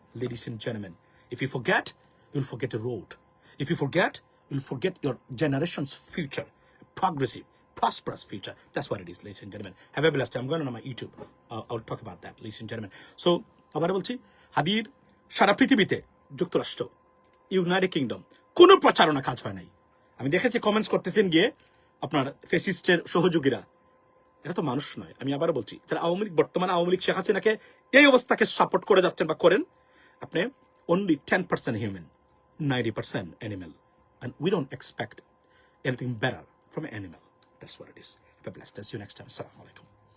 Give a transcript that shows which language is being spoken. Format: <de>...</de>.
<en>Ladies and gentlemen, if you forget, you'll forget the road. If you forget, you'll forget your generation's future, progressive, prosperous future. That's what it is, ladies and gentlemen. Have a blessed day. I'm going on my YouTube. I'll talk about that, ladies and gentlemen.</en> <bn>So, আবার বলছি, হাদির সারা পৃথিবীতে যুক্তরাষ্ট্র, United kingdom কোনো প্রচারণা কাজ হয় নাই। আমি দেখেছি কমেন্টস করতেছেন গিয়ে আপনার ফেসিস্টের সহযোগীরা, এটা তো মানুষ নয়। আমি আবারও বলছি, তারা বর্তমানে আওয়ামী লীগ শেখ হাসিনাকে এই অবস্থাকে সাপোর্ট করে যাচ্ছেন বা করেন।</bn> <en>আপনি only 10% human, 90% animal, and we don't expect anything better from an animal. That's what it is. Have a blessed day. See you next time. Assalamu alaikum.</en>